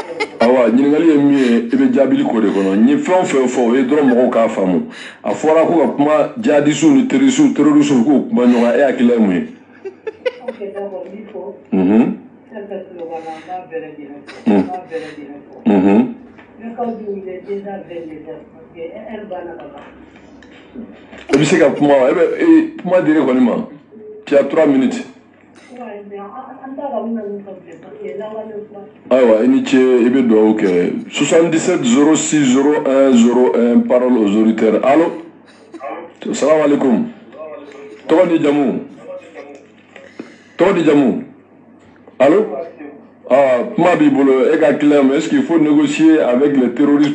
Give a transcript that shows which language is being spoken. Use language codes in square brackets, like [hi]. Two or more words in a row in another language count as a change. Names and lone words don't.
[bm] awa ɲininkali ye min ye i bɛ jaabili ko de kɔnɔ n ye fɛn o fɛn fɔ o ye dɔrɔn mɔgɔw k'a faamu a fɔra ko ka kuma jihadisiw ni terrorisiw k'o kuma ɲɔgɔn e hakili ye mun ye i bɛ se ka kuma wa kuma dir'i kɔni ma [fr] tu as 3 minutes [bm] ayiwa i ni ce i bɛ dugawu kɛ 77 06 01 01 [fr] parole aux auditeurs allo [ar] salamu alaikum [bm] tɔgɔ ni jamu allo kuma b'i bolo e ka clair mais [fr] est-ce qu'il faut négocier avec les terroristes